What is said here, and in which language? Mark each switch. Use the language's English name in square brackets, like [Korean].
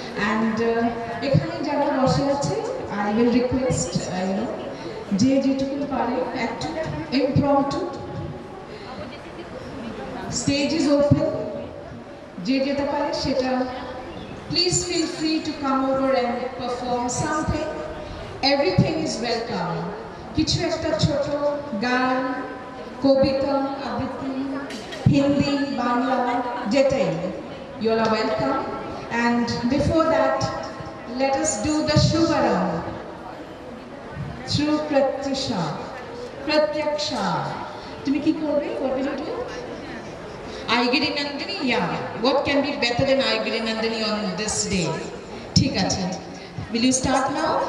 [English] and [Bangla] এখানে যারা বসে আছে [English] I will request [Bangla] যে যেটুকু পারে একটু [English] impromptu, stage is open, [Bangla] যে যেতে পারে সেটা [English] please feel free to come over and perform something. Everything is welcome. [Bangla] কিছু একটা ছোট গান, কবিতা, আবৃত্তি, Hindi, Bangla, যেটাই, [English] you all are welcome. And before that, let us do the Shubharam through Pratyaksha. [Bangla] তুমি কি করবে? [English] What will you do? Aigiri Nandini? Yeah. What can be better than Aigiri Nandini on this day? [Bangla] ঠিক আছে. [English] Will you start now?